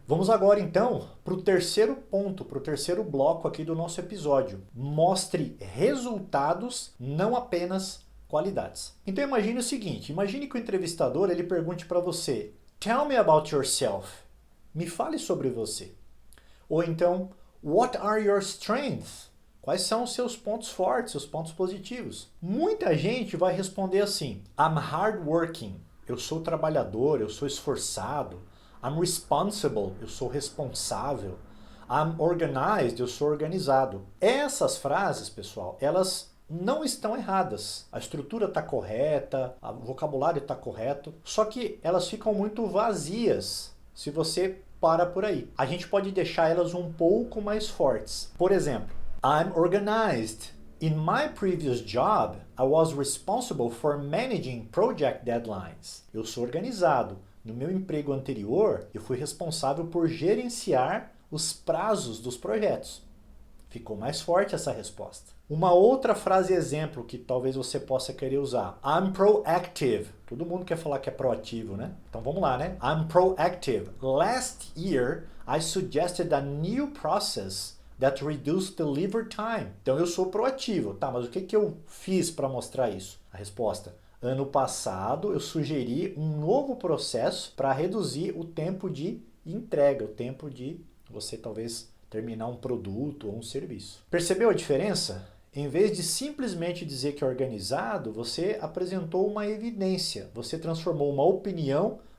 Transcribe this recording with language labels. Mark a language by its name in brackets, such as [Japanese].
[Portuguese] Vamos agora então para o terceiro ponto, para o terceiro bloco aqui do nosso episódio. Mostre resultados, não apenas qualidades. Então imagine o seguinte, imagine que o entrevistador ele pergunte para você: [English] Tell me about yourself. [Portuguese] Me fale sobre você. Ou então, [English] What are your strengths? [Portuguese] Quais são os seus pontos fortes, seus pontos positivos? Muita gente vai responder assim: [English] I'm hardworking. [Portuguese] Eu sou trabalhador, eu sou esforçado. [English] I'm responsible. [Portuguese] Eu sou responsável. [English] I'm organized. [Portuguese] Eu sou organizado. Essas frases, pessoal, elas não estão erradas. A estrutura está correta, o vocabulário está correto, só que elas ficam muito vazias se você para por aí. A gente pode deixar elas um pouco mais fortes. Por exemplo, [English] I'm organized. In my previous job, I was responsible for managing project deadlines. [Portuguese] Eu sou organizado. No meu emprego anterior, eu fui responsável por gerenciar os prazos dos projetos. Ficou mais forte essa resposta. Uma outra frase exemplo que talvez você possa querer usar. [English] I'm proactive. [Portuguese] Todo mundo quer falar que é proativo, né? Então vamos lá, né? [English] I'm proactive. Last year, I suggested a new process that reduced delivery time. [Portuguese] Então eu sou proativo. Tá, mas o que eu fiz para mostrar isso? A resposta: ano passado eu sugeri um novo processo para reduzir o tempo de entrega, o tempo de você talvez terminar um produto ou um serviço. Percebeu a diferença? Em vez de simplesmente dizer que é organizado, você apresentou uma evidência, você transformou uma opinião.